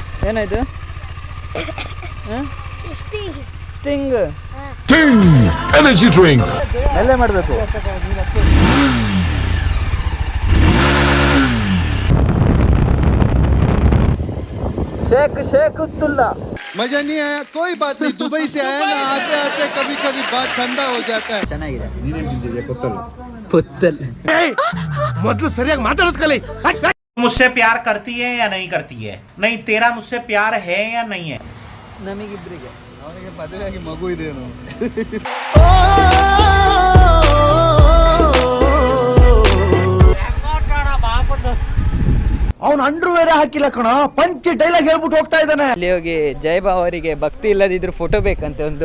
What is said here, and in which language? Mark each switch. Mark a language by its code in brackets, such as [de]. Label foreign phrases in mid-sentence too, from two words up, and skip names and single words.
[kn] ಏನಾಯ್ತು? ಸ್ಟಿಂಗ್ [en] energy drink [kn] ಎಲ್ಲೇ ಮಾಡಬೇಕು. [hi] शेख अब्दुल्ला मजा नहीं आया कोई बात नहीं दुबई से आया ना आते आते कभी कभी बात ठंडा हो जाता है [kn] ಚೆನ್ನಾಗಿದೆ. पुत्तल ಮೊದಲು ಸರಿಯಾಗಿ ಮಾತಾಡೋದು ಕಲಿ. [hi] मुझसे प्यार करती है या नहीं करती है? नहीं, तेरा मुझसे प्यार है या नहीं है? [kn] ನಮಗಿಬ್ರಿಗೆ ಅವನಿಗೆ ಮದುವೆಯಾಗಿ ಮಗು ಇದೆಯೇನು? ಅವನು ಅಂಡ್ರೂ ಬೇರೆ ಹಾಕಿಲ್ಲ ಕಣ, [en] punch dialogue [kn] ಹೇಳ್ಬಿಟ್ಟು ಹೋಗ್ತಾ ಇದ್ದಾನೆ. ಅಲ್ಲಿ ಹೋಗಿ ಜಯಬಾ ಅವರಿಗೆ ಭಕ್ತಿ ಇಲ್ಲದಿದ್ರು ಫೋಟೋ ಬೇಕಂತೆ ಒಂದು.